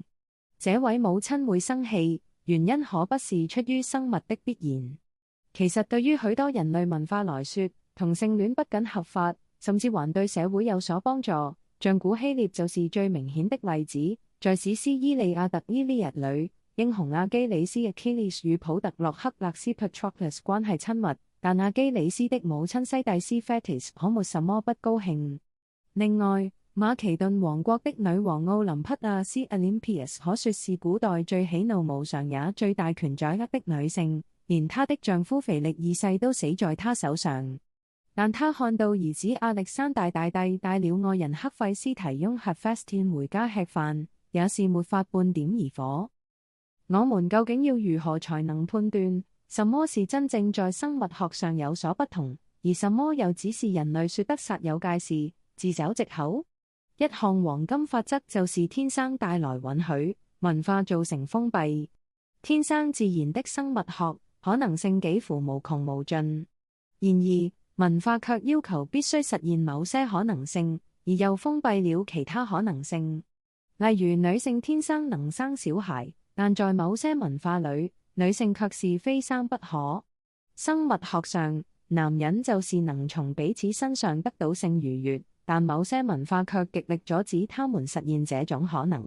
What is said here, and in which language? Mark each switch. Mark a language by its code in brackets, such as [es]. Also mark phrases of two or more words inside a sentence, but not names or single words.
[zh] 這位母親會生氣，原因可不是出於生物的必然。其實對於許多人類文化來說，同性戀不僅合法，甚至還對社會有所幫助。像古希臘就是最明顯的例子。在史詩《伊利亞特》（Iliad） 裏，英雄阿基里斯 Achilles 與普特洛克勒斯 Patroclus 關係親密，但阿基里斯的母親西蒂斯 Thetis 可沒什麼不高興。另外，馬其頓王國的女王奧林匹亞斯 Olympias 可說是古代最喜怒無常也最大權掌握的女性，連她的丈夫腓力二世都死在她手上。但她看到兒子亞歷山大大帝帶了愛人赫費斯提雍 Hephaestion 回家吃飯，也是沒法半點而火。我們究竟要如何才能判斷什麼是真正在生物學上有所不同，而什麼又只是人類說得煞有介事，自找藉口？一項黃金法則就是天生帶來允許，文化造成封閉。天生自然的生物學可能性幾乎無窮無盡，然而文化卻要求必須實現某些可能性，而又封閉了其他可能性。例如女性天生能生小孩，但在某些文化裏， 女性卻是非生不可。生物學上，男人就是能從彼此身上得到性愉悅，但某些文化卻極力阻止他們實現這種可能。